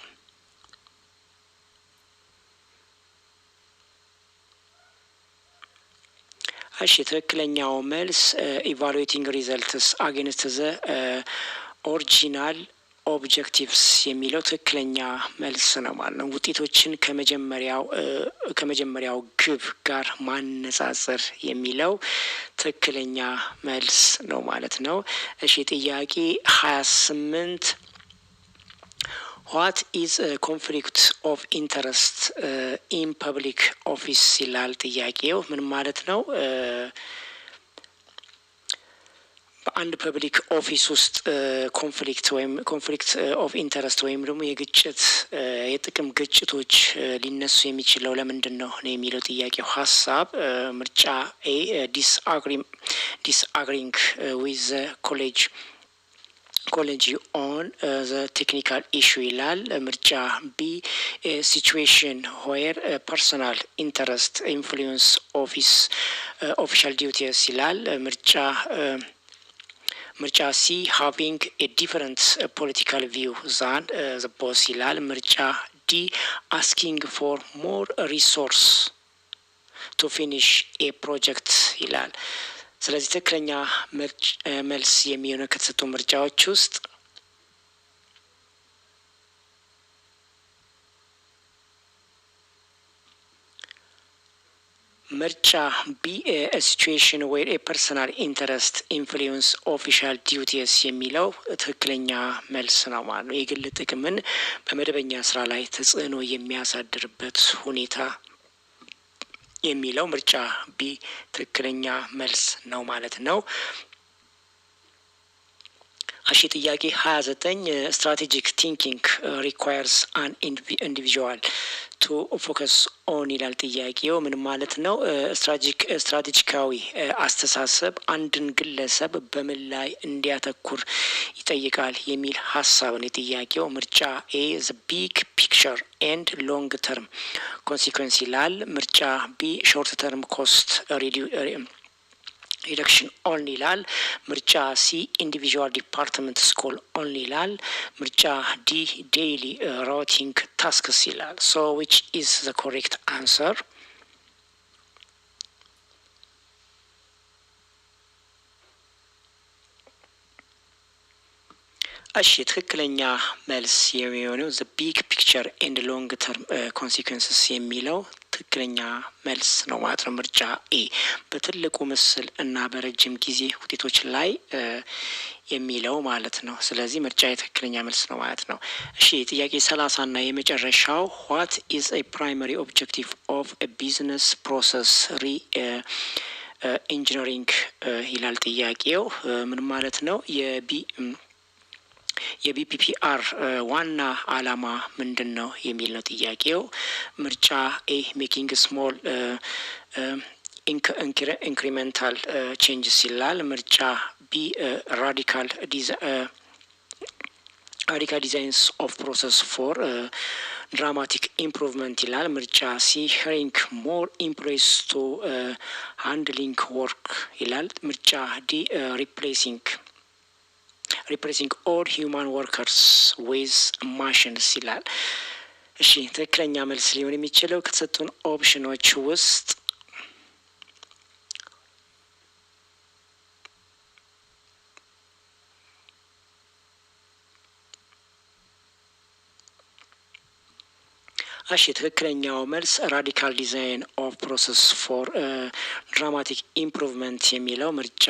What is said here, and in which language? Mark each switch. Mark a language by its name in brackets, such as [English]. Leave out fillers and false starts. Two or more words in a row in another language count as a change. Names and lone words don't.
[Amharic] እሺ ትክክለኛው መልስ [English] evaluating results against the original objectives [Amharic] የሚለው ትክክለኛ መልስ ነው ማለት ነው። ውጤቶችን ከመጀመሪያው ግብ ጋር ማነጻጸር የሚለው ትክክለኛ መልስ ነው ማለት ነው። እሺ ጥያቄ 28 [English] What is a conflict of interest in public office [Amharic] ይላል ጥያቄው። ምን ማለት ነው? በአንድ [English] public office [Amharic] ውስጥ [English] conflict of interest [Amharic] ወይም ደግሞ የጥቅም ግጭቶች ሊነሱ የሚችለው ለምንድን ነው የሚለው ጥያቄው ሀሳብ። ምርጫ ኤ [English] disagreeing with colleague on the technical issue [Amharic] ይላል። ምርጫ ቢ [English] situation where personal interest influence official duties [Amharic] ይላል። ምርጫ ሲ [English] having a different political view than the boss [Amharic] ይላል። ምርጫ ዲ [English] asking for more resource to finish a project [Amharic] ይላል። ስለዚህ ትክክለኛ መልስ የሚሆነው ከተሰጡ ምርጫዎች ውስጥ ምርጫ ቢ [English] a situation where a personal interest influence official duties [Amharic] የሚለው ትክክለኛ መልስ ነው ማለት ነው። የግል ጥቅምን በመደበኛ ስራ ላይ ተጽዕኖ የሚያሳድርበት ሁኔታ የሚለው ምርጫ ቢ ትክክለኛ መልስ ነው ማለት ነው። እሺ ጥያቄ 29 [English] strategic thinking requires an individual to focus on [Amharic] ይላል ጥያቄው። ምን ማለት ነው? ስትራቴጂካዊ አስተሳሰብ አንድን ግለሰብ በምን ላይ እንዲያተኩር ይጠይቃል የሚል ሀሳብ ነው ጥያቄው። ምርጫ ኤ [English] the big picture and long term consequence [Amharic] ይላል። ምርጫ ቢ [English] short term cost reduction only [Amharic] ይላል። ምርጫ ሲ [English] individual department goal only [Amharic] ይላል። ምርጫ ዲ [English] daily routing tasks [Amharic] ይላል። [English] so which is the correct answer? [Amharic] እሺ ትክክለኛ መልስ የሚሆነው [English] the big picture and long term consequences [Amharic] የሚለው ትክክለኛ መልስ ነው ማለት ነው። ምርጫ ኤ በትልቁ ምስል እና በረጅም ጊዜ ውጤቶች ላይ የሚለው ማለት ነው። ስለዚህ ምርጫ የትክክለኛ መልስ ነው ማለት ነው። እሺ ጥያቄ 30 እና የመጨረሻው [English] what is a primary objective of a business process engineering [Amharic] ይላል ጥያቄው። ምን ማለት ነው? የቢፒፒአር ዋና አላማ ምንድን ነው የሚል ነው ጥያቄው። ምርጫ ኤ [English] making small incremental changes [Amharic] ይላል። ምርጫ ቢ [English] radical designs of process for dramatic improvement [Amharic] ይላል። ምርጫ ሲ [English] hiring more employees to handling work [Amharic] ይላል። ምርጫ ዲ [English] replacing all human workers with machines [Amharic] ይላል። እሺ ትክክለኛ መልስ ሊሆን የሚችለው ከተሰጡን ኦፕሽኖች ውስጥ እሺ ትክክለኛው መልስ [English] radical design of process for dramatic improvement [Amharic] የሚለው ምርጫ